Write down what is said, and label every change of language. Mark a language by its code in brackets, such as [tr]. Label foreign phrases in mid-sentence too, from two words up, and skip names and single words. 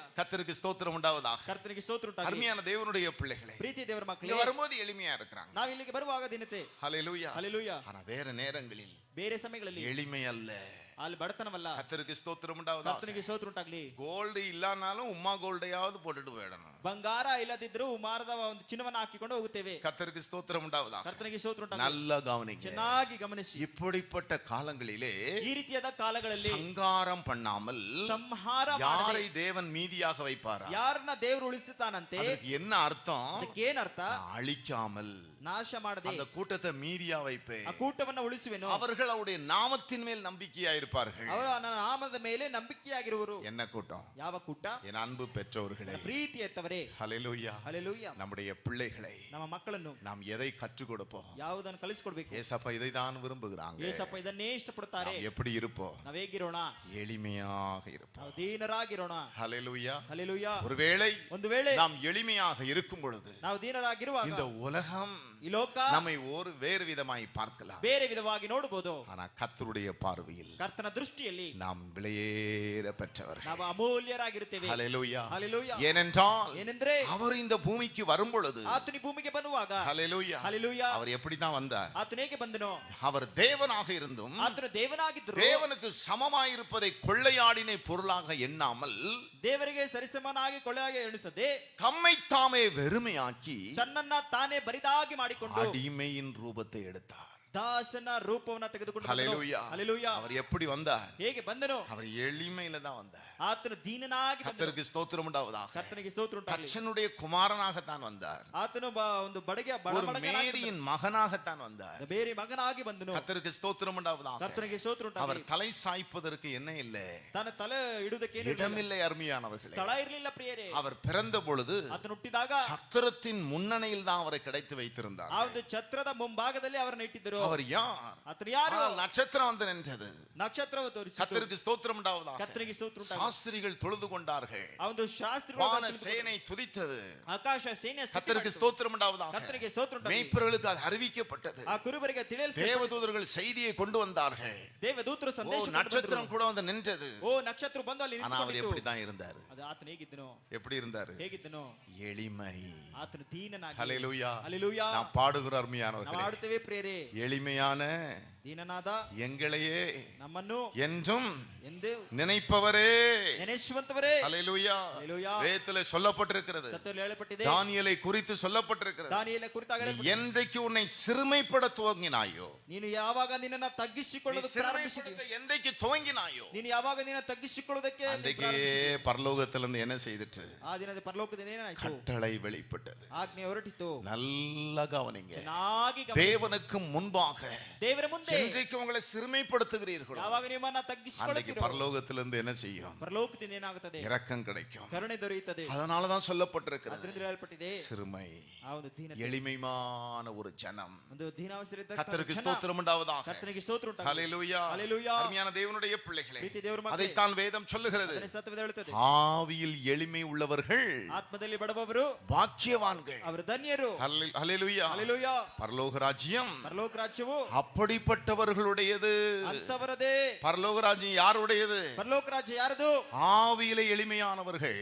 [ta] கர்த்தருக்கு ஸ்தோத்திரம் உண்டாவதாக. [kn] ಕರ್ತನಿಗೆ ಸ್ತೋತ್ರ ಉಂಟಾಗಲಿ. [ta] அருமையான தேவனுடைய பிள்ளைகளே, [kn] ಪ್ರೀತಿ ದೇವರ ಮಕ್ಕಳೇ, [ta] இங்க வரும்போது எளிமையா இருக்கிறாங்க. [kn] ನಾವು ಇಲ್ಲಿಗೆ ಬರುವಾಗ ದೀನತೆ. [ta] ஹalleluya. [kn] ಹಲ್ಲೆಲೂಯಾ. [ta] ஆனா வேற நேரங்களில் [kn] ಬೇರೆ ಸಮಯಗಳಲ್ಲಿ [ta] எளிமை அல்ல. [kn] ಅಲ್ಲಿ ಬಡತನವಲ್ಲ. [ta] கர்த்தருக்கு ஸ்தோத்திரம் உண்டாவதாக. [kn] ಕರ್ತನಿಗೆ ಸ್ತೋತ್ರ ಉಂಟಾಗಲಿ. [ta] கோல்டு இல்லனாலும் உம்மா கோல்டையாவது போட்டுட்டு போயிடணும். [kn] ಬಂಗಾರ ಇಲ್ಲದಿದ್ರೂ ಮಾರದ ಒಂದು ಚಿನ್ನವನ್ನು ಹಾಕಿಕೊಂಡು ಹೋಗುತ್ತೇವೆ. [ta] கர்த்தருக்கு ஸ்தோத்திரம் உண்டாவதாக. [kn] ಕರ್ತನಿಗೆ ಸ್ತೋತ್ರ ಉಂಟಾಗಲಿ. [ta] நல்லா கவனிங்க. [kn] ಚೆನ್ನಾಗಿ ಗಮನಿಸಿ. [ta] இப்படிப்பட்ட காலங்களிலே [kn] ಈ ರೀತಿಯಾದ ಕಾಲಗಳಲ್ಲಿ [ta] சங்காரம் பண்ணாமல் [kn] ಸಂಹಾರ [ta] யாரை தேவன் மீதியாக வைப்பாரா? [kn] ಯಾರನ್ನ ದೇವರು ಉಳಿಸುತ್ತಾನಂತೆ. [ta] ಅದಕ್ಕೆ என்ன அர்த்தம்? [kn] ಅದಕ್ಕೆ ಏನ್ ಅರ್ಥ? [ta] அழிக்காமல், [kn] ನಾಶ ಮಾಡದೆ [ta] அந்த கூட்டத்தை மீதியா வைப்பேன். [kn] ಆ ಕೂಟವನ್ನು ಉಳಿಸುವೆನು. [ta] அவர்கள் அவருடைய நாமத்தின் மேல் நம்பிக்கையா இருப்பார்கள். [kn] ಅವರು ನನ್ನ ನಾಮದ ಮೇಲೆ ನಂಬಿಕೆಯಾಗಿರುವರು. [ta] என்ன கூட்டம்? [kn] ಯಾವ ಕೂಟ? [ta] என் அன்பு பெற்றோர்களே, [kn] ಪ್ರೀತಿ ಎತ್ತವರೇ, [ta] ஹalleluya, [kn] ಹಲ್ಲೆಲೂಯಾ, [ta] நம்முடைய பிள்ளைகளை [kn] ನಮ್ಮ ಮಕ್ಕಳನ್ನು [ta] நாம் எதை கற்றுக் கொடுப்போம்? [kn] ಯಾವುದನ್ನು ಕಲಿಸಿಕೊಡ್ಬೇಕು? [ta] ஏசப்பா இதை தான் விரும்புகிறாங்க. [kn] ಯೇಸಪ್ಪ ಇದನ್ನೇ ಇಷ್ಟಪಡುತ್ತಾರೆ. [ta] நாம் எப்படி இருப்போம்? [kn] ನಾವು ಹೇಗಿರೋಣ? [ta] எளிமையாக இருப்போம். [kn] ನಾವು ದೀನರಾಗಿರೋಣ. [ta] ஹalleluya. [kn] ಹಲ್ಲೆಲೂಯಾ. [ta] ஒருவேளை [kn] ಒಂದು ವೇಳೆ [ta] நாம் எளிமையாக இருக்கும் பொழுது [kn] ನಾವು ದೀನರಾಗಿರುವಾಗ [ta] இந்த உலகம் [kn] ಈ ಲೋಕ [ta] நம்மை ஒரு வேறு விதமாய் பார்க்கலாம். [kn] ಬೇರೆ ವಿಧವಾಗಿ ನೋಡಬಹುದು. [ta] ஆனா கர்த்தருடைய பார்வையில் [kn] ಕರ್ತನ ದೃಷ್ಟಿಯಲ್ಲಿ [ta] நாம் விலையேற பெற்றவர்கள். [kn] ನಾವು ಅಮೂಲ್ಯರಾಗಿರುತ್ತೇವೆ. [ta] ஹalleluya. [kn] ಹಲ್ಲೆಲೂಯಾ. [ta] ஏனென்றால் [kn] ಏನೆಂದ್ರೆ [ta] அவர் இந்த பூமிக்கு வரும் பொழுது, [kn] ಆತನು ಭೂಮಿಗೆ ಬರುವಾಗ, [ta] ஹalleluya, [kn] ಹಲ್ಲೆಲೂಯಾ, [ta] அவர் எப்படி தான் வந்தார்? [kn] ಆತನು ಹೇಗೆ ಬಂದನೋ? [ta] அவர் தேவனாக இருந்தும் [kn] ಆತನು ದೇವನಾಗಿದ್ದರು. [ta] தேவனுக்கு சமமாயிருப்பதை கொள்ளையாடினை பொருளாக எண்ணாமல் [kn] ದೇವರಿಗೆ ಸರಿಸಮನಾಗಿ ಕೊಳ್ಳಾಗಿ ಎಣಿಸದೆ [ta] தம்மை தாமே வெறுமையாக்கி [kn] ತನ್ನನ್ನ ತಾನೇ ಬರಿದಾಗಿ ಮಾಡಿಕೊಂಡು [ta] அடிமையின் ரூபத்தை எடுத்தார். [kn] ದಾಸನ ರೂಪವನ್ನ ತೆಗೆದುಕೊಂಡು [ta] ஹalleluya. [kn] ಹಲ್ಲೆಲೂಯಾ. [ta] அவர் எப்படி வந்தார்? [kn] ಹೇಗೆ ಬಂದನು? [ta] அவர் எளிமையில தான் வந்தார். [kn] ಆತನು ದೀನನಾಗಿ ಬಂದನು. [ta] கர்த்தருக்கு ஸ்தோத்திரம் உண்டாவதாக. [kn] ಕರ್ತನಿಗೆ ಸ್ತೋತ್ರ ಉಂಟಾಗಲಿ. [ta] தச்சனுடைய குமாரனாகத்தான் வந்தார். [kn] ಆತನು ಒಂದು ಬಡಗೆ [ta] ஒரு மேரியின் மகனாகத்தான் வந்தார். [kn] ಬೇರೆ ಮಗನಾಗಿ ಬಂದನು. [ta] கர்த்தருக்கு ஸ்தோத்திரம் உண்டாவதாக. [kn] ಕರ್ತನಿಗೆ ಸ್ತೋತ್ರ [ta] அவர் [kn] ಉಂಟಾಗಲಿ. [ta] தலை சாய்ப்பதற்கு என்ன இல்லை, [kn] ತನ್ನ ತಲೆ ಇಡುವುದಕ್ಕೆ [ta] இடமில்லை. அருமையானவர்களே, [kn] ಸ್ಥಳ ಇರಲಿಲ್ಲ ಪ್ರಿಯರೇ. [ta] அவர் பிறந்த பொழுது [kn] ಆತನು ಹುಟ್ಟಿದಾಗ [ta] சத்திரத்தின் முன்னணியில் தான் அவரை கிடைத்து வைத்திருந்தார். [kn] ಆ ಒಂದು ಛತ್ರದ ಮುಂಭಾಗದಲ್ಲಿ ಅವರನ್ನು ಇಟ್ಟಿದ್ದರು. ಹೇಳಿದ್ರು. [ta] அவர் யார்? [kn] ಆತನು ಯಾರು? [ta] ஆனால் நட்சத்திரம் வந்து நின்றது. [kn] ನಕ್ಷತ್ರವು ತೋರಿಸಿತು. [ta] கர்த்தருக்கு ஸ்தோத்திரம் உண்டாவதாக. [kn] ಕರ್ತನಿಗೆ ಸ್ತೋತ್ರ ಉಂಟಾಗಲಿ. [ta] சாஸ்திரிகள் தொழுது கொண்டார்கள். [kn] ಆ ಒಂದು ಶಾಸ್ತ್ರಿಗಳು [ta] வான சேனை துதித்தது. [kn] ಆಕಾಶ ಸೈನ್ಯ [ta] கர்த்தருக்கு ஸ்தோத்திரம் உண்டாவதாக. [kn] ಕರ್ತನಿಗೆ ಸ್ತೋತ್ರ ಉಂಟಾಗಲಿ. [ta] மேய்ப்பர்களுக்கு அது அறிவிக்கப்பட்டது. [kn] ಆ ಕುರುಬರಿಗೆ ತಿಳಿಸಲ್ಪಟ್ಟಿತು. [ta] தேவதூதர்கள் செய்தியை கொண்டு வந்தார்கள். [kn] ದೇವದೂತರು [ta] ஓ, [kn] ಸಂದೇಶ [ta] நட்சத்திரம் கூட வந்து நின்றது. [kn] ಓ ನಕ್ಷತ್ರ ಬಂದು ಅಲ್ಲಿ [ta] ஆனா அவர் [kn] ನಿಂತುಕೊಂಡಿತು. [ta] எப்படி தான் இருந்தாரு? [kn] ಅದು ಆತನು ಹೇಗಿದ್ದನು? [ta] எப்படி இருந்தாரு? [kn] ಹೇಗಿದ್ದನು? [ta] எளிமை. [kn] ಆತನು ದೀನನಾಗಿ. [ta] ஹல்லேலூயா. [kn] ಹಲ್ಲೆಲೂಯಾ. [ta] நாம் பாடுகிற [kn] ನಾವು [ta] அருமையானவர்களே, [kn] ಆಡುತ್ತೇವೆ ಪ್ರಿಯರೇ. [ta] எளிமையான [kn] ದೀನನಾದ [ta] எங்களையே [kn] ನಮ್ಮನ್ನು [ta] என்றும் [kn] ಎಂದು [ta] நினைப்பவரே. [kn] ನೆನೆಸುವಂತವರೇ. [ta] ஹல்லேலூயா. ஹல்லேலூயா. வேதத்திலே சொல்லப்பட்டிருக்கிறது. [kn] ಸತ್ಯದಲ್ಲಿ ಹೇಳಲ್ಪಟ್ಟಿದೆ. [ta] தானியேலை குறித்து சொல்லப்பட்டிருக்கிறது. [kn] ದಾನಿಯೇಲನ ಕುರಿತಾಗಿ ಹೇಳಲ್ಪಟ್ಟಿದೆ. [ta] என்றைக்கு உன்னை சிறுமைப்பட துவங்கினாயோ, [kn] ನೀನು ಯಾವಾಗ ನಿನ್ನನ್ನು ತಗ್ಗಿಸಿಕೊಳ್ಳಲು ಪ್ರಾರಂಭಿಸಿದೆ, [ta] என்றைக்கு துவங்கினாயோ, [kn] ನೀನು ಯಾವಾಗ ನಿನ್ನ ತಗ್ಗಿಸಿಕೊಳ್ಳೋದಕ್ಕೆ [ta] அன்றைக்கே பரலோகத்திலிருந்து என்ன செய்துட்டு? [kn] ಆ ದಿನದ ಪರಲೋಕದಿಂದ ಏನಾಯ್ತು? [ta] கட்டளை வெளிப்பட்டது. [kn] ಆಜ್ಞೆ ಹೊರಟಿತು. [ta] நல்லா கவனிங்க. [kn] ಚೆನ್ನಾಗಿ ಗಮನಿಸಿ. [ta] தேவனுக்கு முன்பாக [kn] ದೇವರ ಮುಂದೆ [ta] என்றைக்கு உங்களை சிறுமைப்படுத்துகிறீர்களோ, [kn] ಯಾವಾಗ ನಿಮ್ಮನ್ನ [ta] அன்றைக்கு [kn] ತಗ್ಗಿಸಿಕೊಳ್ಳುತ್ತೀರೋ [ta] பரலோகத்திலிருந்து என்ன செய்யும்? [kn] ಪರಲೋಕದಿಂದ ಏನಾಗುತ್ತದೆ? [ta] இரக்கம் கிடைக்கும். [kn] ಕರುಣೆ ದೊರೆಯುತ್ತದೆ. [ta] அதனாலதான் சொல்லப்பட்டிருக்கிறது, [kn] ಅದರಿಂದ ಹೇಳಲ್ಪಟ್ಟಿದೆ [ta] சிறுமை, [kn] ಆ ಒಂದು ದೀನತೆ, [ta] எளிமையான ஒரு ஜனம். [kn] ಒಂದು ದೀನಾವಸರಿದ್ದ [ta] கர்த்தருக்கு ஸ்தோத்திரம் உண்டாவதாக. [kn] ಕರ್ತನಿಗೆ ಸ್ತೋತ್ರ ಉಂಟಾಗಲಿ. [ta] ஹல்லேலூயா. ஹல்லேலூயா. அருமையான தேவனுடைய பிள்ளைகளே, [kn] ಪ್ರೀತಿ ದೇವರ ಮಕ್ಕಳೇ, [ta] அதைத்தான் வேதம் சொல்லுகிறது. [kn] ಅದನ್ನೇ ಸತ್ಯವೇದ ಹೇಳುತ್ತದೆ. [ta] ஆவியில் எளிமை உள்ளவர்கள் [kn] ಆತ್ಮದಲ್ಲಿ ಬಡವವರು [ta] பாக்கியவான்கள். [kn] ಅವರು ಧನ್ಯರು. [ta] ஹல்லேலூயா. [kn] ಹಲ್ಲೆಲೂಯಾ. [ta] பரலோக ராஜ்யம் [kn] ಪರಲೋಕ ರಾಜ್ಯವು [ta] அப்படிப்பட்டவர்களுடையது. [kn] ಅಂತವರದೇ. [ta] பரலோக ராஜ்யம் யாருடையது? [kn] ಪರಲೋಕ ರಾಜ್ಯ ಯಾರದು? [ta] ஆவியிலே எளிமையானவர்கள்.